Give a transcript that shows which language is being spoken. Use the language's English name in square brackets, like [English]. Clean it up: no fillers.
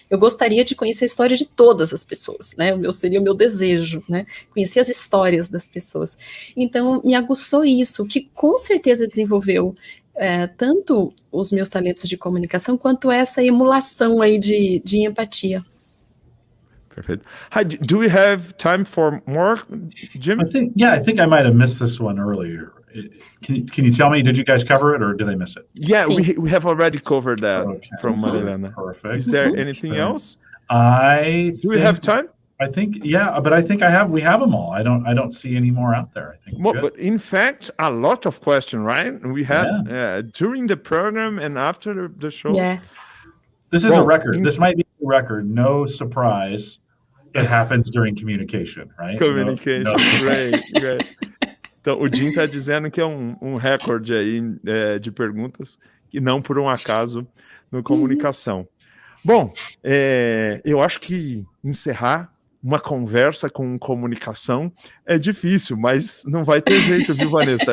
[Portuguese] Eu gostaria de conhecer a história de todas as pessoas, né? Seria o meu desejo, né? Conhecer as histórias das pessoas. Então, me aguçou isso, que com certeza desenvolveu tanto os meus talentos de comunicação, quanto essa emulação aí de empatia. Perfeito. [English] Hi, do we have time for more, Jim? I think I might have missed this one earlier. Can you tell me, did you guys cover it or did I miss it? Yeah, we have already covered that from Marilena. Perfect. Is there anything else? Do we have time? I think, but I think we have them all. I don't see any more out there. I think. But in fact, a lot of questions, right? We had during the program and after the show. Yeah. This is a record. This might be a record. No surprise. It happens during communication, right? Communication, great. [Portuguese] Então, o Jim está dizendo que é um recorde aí de perguntas, e não por um acaso no comunicação. Bom, eu acho que encerrar uma conversa com comunicação é difícil, mas não vai ter jeito, viu, Vanessa?